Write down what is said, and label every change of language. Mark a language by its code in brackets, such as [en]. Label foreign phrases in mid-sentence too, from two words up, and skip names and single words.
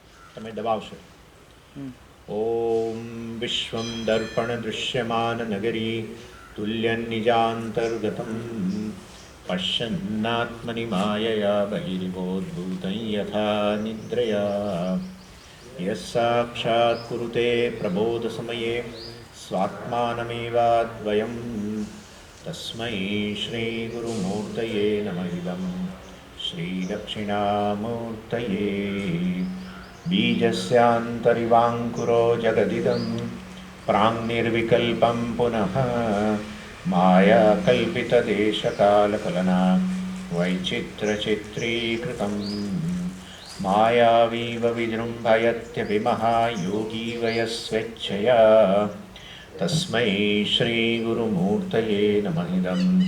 [gu] તમે દબાવશો. [sa] ओम विश्वम दर्पण दृश्यमान नगरी तुल्यं निजांतर्गतम पश्यन्नात्मनि मायया बहिर्भूतभूतं यथा निद्रया यस्साक्षात् कुरुते प्रबोध समये स्वात्मानमेवाद्वयम तस्मै श्री गुरुमूर्तये नमः इदं श्री दक्षिणामूर्तये बीजस्यांतरिवांकुरो जगदिदं प्राङ्निर्विकल्पं पुनः मायाकल्पितदेशकालकलना वैचित्रचित्रीकृतं मायावीव विजृम्भयत्यभिमहायोगी वयस्वेच्छया तस्मै श्रीगुरुमूर्तये नमः इदं